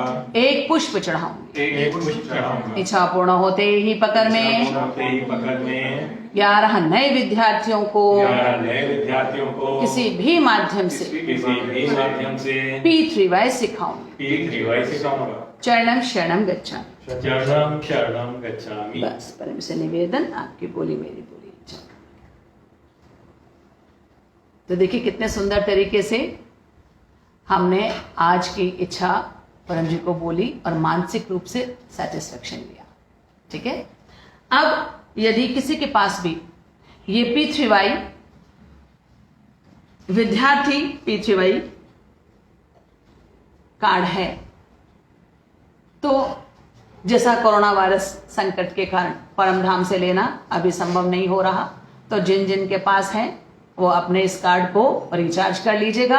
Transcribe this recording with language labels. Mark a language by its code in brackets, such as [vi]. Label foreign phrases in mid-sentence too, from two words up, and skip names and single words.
[hi] 1 पुष्प चढ़ाऊंगी। 1 पुष्प चढ़ाऊंगा। इच्छा पूर्ण होते ही पकड़ में इच्छा पूर्ण होते ही पकड़ में 11 नए विद्यार्थियों को 11 नए विद्यार्थियों को किसी भी माध्यम से किसी भी माध्यम से P3Y सिखाऊंगी। P3Y सिखाऊंगा। [pi] चरणम शरणम गच्छामि। चरणम शरणम गच्छामि। [hi] बस परम से निवेदन, आपकी बोली मेरी बोली। चलो। तो देखिए कितने सुंदर तरीके से हमने आज की इच्छा परम जी को बोली और मानसिक रूप से सेटिस्फेक्शन लिया। ठीक है। अब यदि किसी के पास भी ये P3Y विद्यार्थी P3Y कार्ड है, तो जैसा [en] corona virus [hi] संकट के कारण परमधाम से लेना अभी संभव नहीं हो रहा, तो जिन जिन के पास है वो अपने इस कार्ड को रिचार्ज कर लीजिएगा।